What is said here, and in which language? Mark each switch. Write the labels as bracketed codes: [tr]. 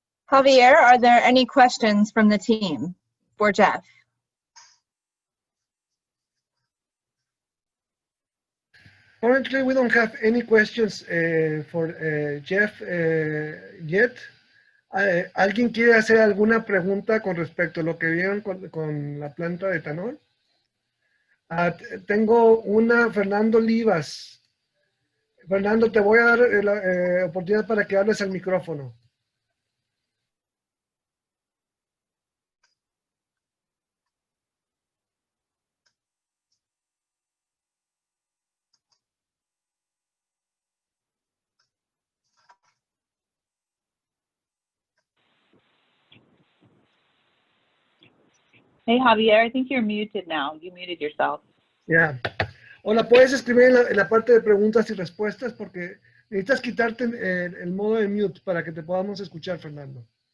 [en] Javier, are there any questions from the team for Jeff? Currently, we don't have any questions for Jeff yet. [es] ¿Alguien quiere hacer alguna pregunta con respecto a lo que vieron con la planta de etanol? Tengo una, Fernando Livas. Fernando, te voy a dar la oportunidad para que hables al micrófono. [en] Hey, Javier, I think you're muted now. You muted yourself. [es] Ya. O la puedes escribir en la parte de preguntas y respuestas porque necesitas quitarte el modo de mute para que te podamos escuchar, Fernando.